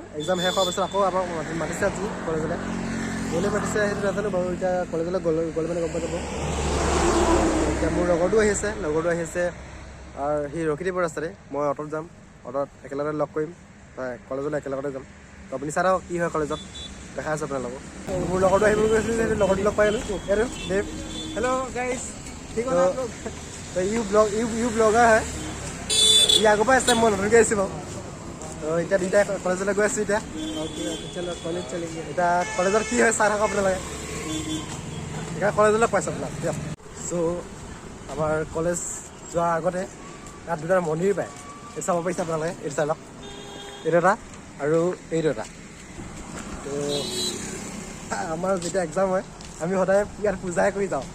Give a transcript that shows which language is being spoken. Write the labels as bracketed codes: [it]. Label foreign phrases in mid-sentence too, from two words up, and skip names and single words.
[as] এক্সাম শেষ হোৱাৰ পাছত আকৌ আমাক মাতিছে আজি কলেজলৈ। গ'লে মাতিছে সেইটো নাজানো বাৰু, এতিয়া কলেজলৈ গ'লে মানে গম পাই যাব। এতিয়া মোৰ লগৰটো আহি আছে আৰু সি ৰখি দিব ৰাস্তাতে। মই অ'টত যাম, অ'টত একেলগে লগ কৰিম, কলেজলৈ একেলগতে যাম। তো আপুনি চাই থাকক কি হয় কলেজত, দেখাই আছোঁ আপোনালোকক। মোৰ লগৰটো আহিব গৈছিল সেইটো লগৰটো লগ পাই গ'লোঁ আৰু দেৱ। [hi] हेलो गाइस, ठीक हो आप लोग? तो यू ब्लॉगर है। [as] ই আগৰ পৰাই আছে, মই নতুনকৈ আহিছোঁ বাৰু। তো এতিয়া দুইটাই কলেজলৈ গৈ আছোঁ। এতিয়া [hi] ओके चलो कॉलेज चलेंगे। [as] এতিয়া কলেজত কি হয় চাই থাকক আপোনালোকে। এতিয়া কলেজলৈ পাইছোঁ আপোনাক দিয়ক। চ' আমাৰ কলেজ যোৱাৰ আগতে তাত দুটা মন্দিৰ পায়, এইটো চাব পাৰিছে আপোনালোকে। এইটো চাই লওক, এইটো এটা আৰু এইটো এটা। তো আমাৰ যেতিয়া এক্সাম হয় আমি সদায় ইয়াত পূজাই কৰি যাওঁ।